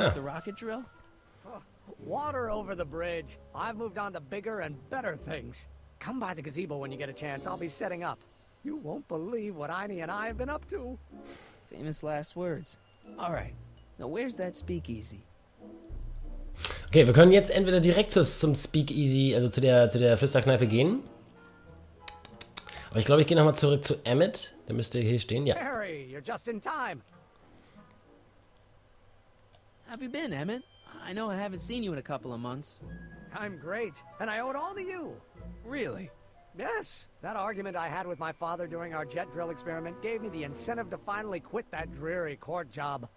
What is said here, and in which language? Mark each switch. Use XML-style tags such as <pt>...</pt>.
<en>about the rocket drill? Water over the bridge. I've moved on to bigger and better things. Come by the gazebo when you get a chance. I'll be setting up. You won't believe what Einie and I have been up to. Famous last words. All right. Now where's that speakeasy?</en> <de>Okay, wir können jetzt entweder direkt zum Speakeasy, also zu der Flüsterkneipe gehen. Aber ich glaube, ich gehe nochmal zurück zu Emmett. Der müsste hier stehen, ja.</de> <en>Harry, you're just in time. How have you been, Emmett? I know I haven't seen you in a couple of months. I'm great, and I owe it all to you. Really? Yes, that argument I had with my father during our jet drill experiment gave me the incentive to finally quit that dreary court job.</en>